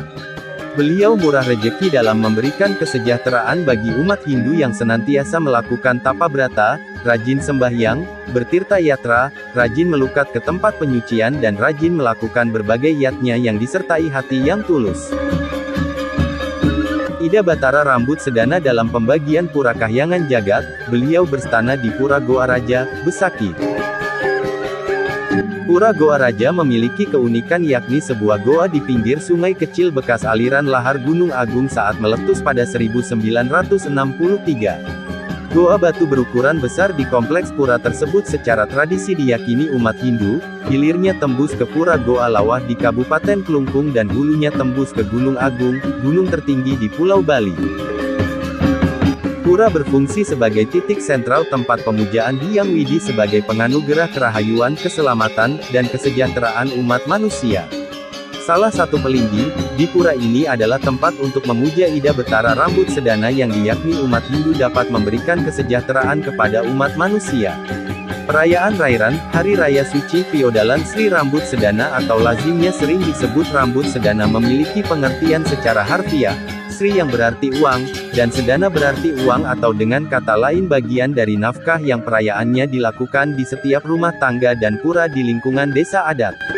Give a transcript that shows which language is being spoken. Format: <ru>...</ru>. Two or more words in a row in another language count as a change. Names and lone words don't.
<id>Beliau murah rejeki dalam memberikan kesejahteraan bagi umat Hindu yang senantiasa melakukan tapa brata, rajin sembahyang, bertirta yatra, rajin melukat ke tempat penyucian dan rajin melakukan berbagai yatnya yang disertai hati yang tulus. Ida Batara Rambut Sedana dalam pembagian Pura Kahyangan Jagat, beliau berstana di Pura Goa Raja, Besaki. Pura Goa Raja memiliki keunikan yakni sebuah goa di pinggir sungai kecil bekas aliran lahar Gunung Agung saat meletus pada 1963. Goa batu berukuran besar di kompleks pura tersebut secara tradisi diyakini umat Hindu, hilirnya tembus ke Pura Goa Lawah di Kabupaten Klungkung dan hulunya tembus ke Gunung Agung, gunung tertinggi di Pulau Bali. Pura berfungsi sebagai titik sentral tempat pemujaan Hyang Widi sebagai penganugerah kerahayuan, keselamatan, dan kesejahteraan umat manusia. Salah satu pelinggih di pura ini adalah tempat untuk memuja Ida Batara Rambut Sedana yang diyakini umat Hindu dapat memberikan kesejahteraan kepada umat manusia. Perayaan Rairan, Hari Raya Suci Feodalan Sri Rambut Sedana atau lazimnya sering disebut Rambut Sedana memiliki pengertian secara harfiah, Sri yang berarti uang, dan Sedana berarti uang atau dengan kata lain bagian dari nafkah yang perayaannya dilakukan di setiap rumah tangga dan pura di lingkungan desa adat.</id>